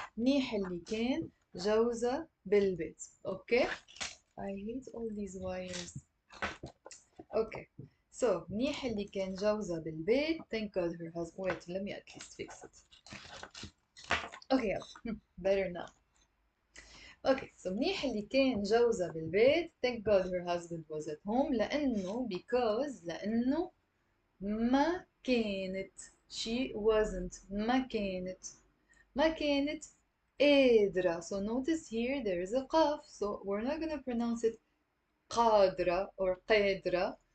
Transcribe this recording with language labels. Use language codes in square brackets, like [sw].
[ar] منيح اللي كان جوزة بالبيت. Okay? [en] I hate all these wires. Okay. So, [ar] منيح اللي كان جوزة بالبيت. [en] Thank God her husband. Wait, let me at least fix it. Okay, better now. [ar] Okay, so منيح اللي كان جوزة بالبيت. [en] Thank God her husband was at home. [ar] لأنه ما كانت. [en] She wasn't. [ar] ما كانت قادرة. [en] So notice here there is a قاف. So we're not gonna pronounce it قادرة or قادرة.